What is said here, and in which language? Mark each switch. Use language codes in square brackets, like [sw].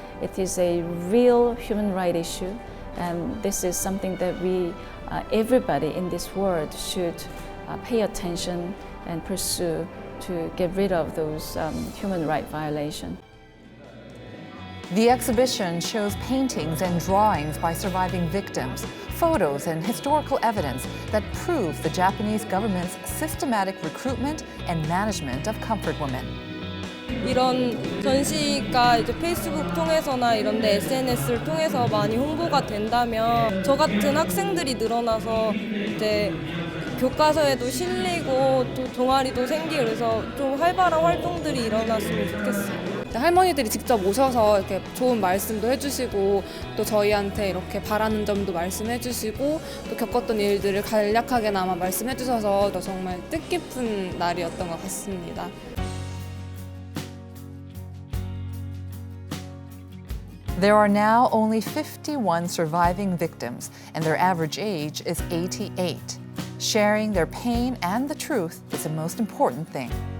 [en] It is a real human rights issue, and this is something that everybody in this world should pay attention and pursue to get rid of those human rights violations. The exhibition shows paintings and drawings by surviving victims, photos and historical evidence that prove the Japanese government's systematic recruitment and management of comfort women. [ko] 이런 전시가 이제 페이스북 통해서나 이런 데 SNS를 통해서 많이 홍보가 된다면 저 같은 학생들이 늘어나서 이제 교과서에도 실리고 또 동아리도 생기고 그래서 좀 활발한 활동들이 일어났으면 좋겠어요. 할머니들이 직접 오셔서 이렇게 좋은 말씀도 해주시고 또 저희한테 이렇게 바라는 점도 말씀해주시고 또 겪었던 일들을 간략하게나마 말씀해주셔서 정말 뜻깊은 날이었던 것 같습니다. [en] There are now only 51 surviving victims, and their average age is 88. Sharing their pain and the truth is the most important thing.